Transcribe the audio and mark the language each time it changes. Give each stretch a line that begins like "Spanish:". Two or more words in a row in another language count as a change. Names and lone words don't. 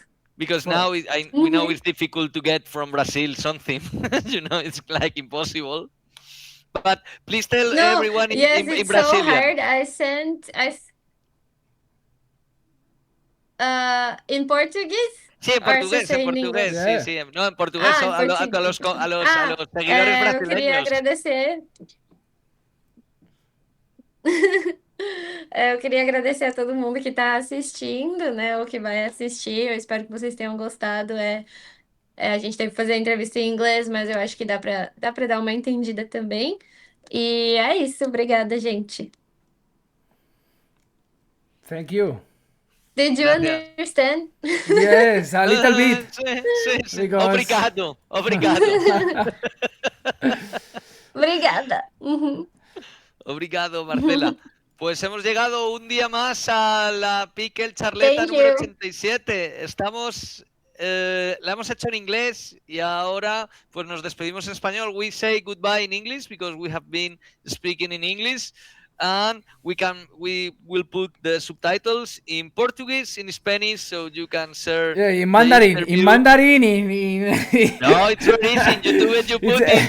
English: because For- now we know it's difficult to get from Brazil something. It's like impossible. But please tell No, everyone yes, in it's so Brazilian. hard. In Portuguese?
Spanish: Sí, en
English: Or
Spanish: portugués,
English: say
Spanish: en
English: in
Spanish: portugués,
English: English?
Spanish: sí,
English: Yeah.
Spanish: sí. No, en portugués
Portuguese: Ah, em português.
Spanish: a los seguidores
Portuguese: Eu queria
Spanish: brasileños.
Portuguese: agradecer. Eu queria agradecer a todo mundo que está assistindo, né? Ou que vai assistir. Eu espero que vocês tenham gostado. A gente teve que fazer a entrevista em inglês, mas eu acho que dá pra dar uma entendida também. E é isso. Obrigada, gente.
English: Thank you. Did you
Spanish: Gracias.
English: understand? Yes, a little bit.
Spanish: Sí.
English: Because-
Portuguese: Obrigado. Obrigada. Uhum. Obrigado, Marcela.
Spanish: Pues hemos llegado un día más a la Picklecharleta
English: Thank
Spanish: número
English: you.
Spanish: 87. La hemos hecho en inglés y ahora pues nos despedimos en español.
English: We say goodbye in English because we have been speaking in English. And we will put the subtitles in Portuguese, in Spanish, so you can share. Yeah, in the Mandarin. interview. In Mandarin. No, it's very easy. In YouTube, you put It's-